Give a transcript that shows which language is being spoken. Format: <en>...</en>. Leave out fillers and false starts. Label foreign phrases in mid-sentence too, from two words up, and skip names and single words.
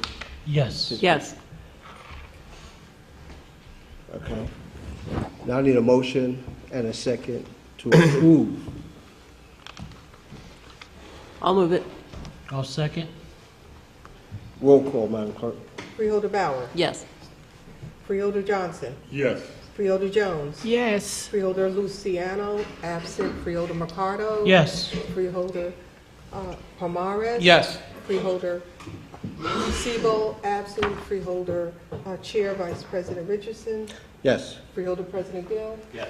<en>Yes. Yes. Okay. Now I need a motion and a second to approve. I'll move it. I'll second. Roll call, Madam Clerk. Freeholder Bauer. Yes. Freeholder Johnson. Yes. Freeholder Jones. Yes. Freeholder Luciano, absent. Freeholder Mercado. Yes. Freeholder Pomares. Yes. Freeholder Sewell, absent. Freeholder Chair, Vice President Richardson. Yes. Freeholder President Gill. Yes.</en>